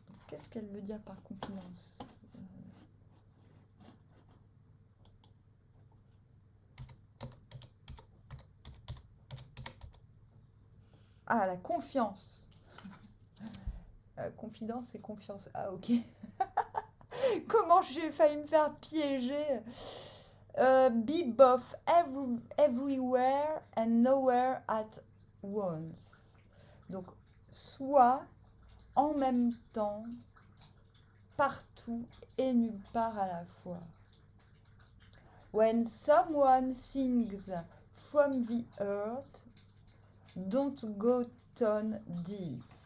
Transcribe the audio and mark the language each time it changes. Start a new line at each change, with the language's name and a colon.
French: Qu'est-ce qu'elle veut dire par confidence ? Ah, la confiance. Confidence, c'est confiance. Ah, ok. Comment j'ai failli me faire piéger?
English: Be both everywhere and nowhere at once.
French: Donc, soit en même temps, partout et nulle part à la fois.
English: When someone sings from the earth, don't go tone deep.